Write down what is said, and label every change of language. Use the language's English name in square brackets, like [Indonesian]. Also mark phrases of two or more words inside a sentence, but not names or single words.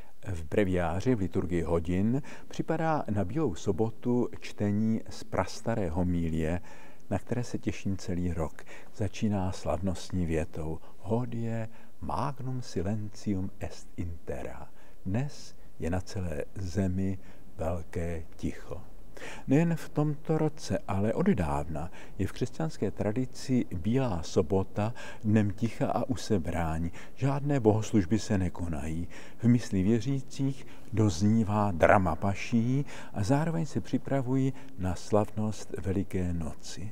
[Czech] V breviáři v liturgii hodin připadá na Bílou sobotu čtení z prastaré homilie, na které se těším celý rok. Začíná slavnostní větou [Latin] Hodie magnum silentium est in terra. [Czech] Dnes je na celé zemi velké ticho. Nejen v tomto roce, ale od dávna je v křesťanské tradici Bílá sobota dnem ticha a usebrání. Žádné bohoslužby se nekonají. V mysli věřících doznívá drama paší a zároveň se připravují na slavnost Veliké noci.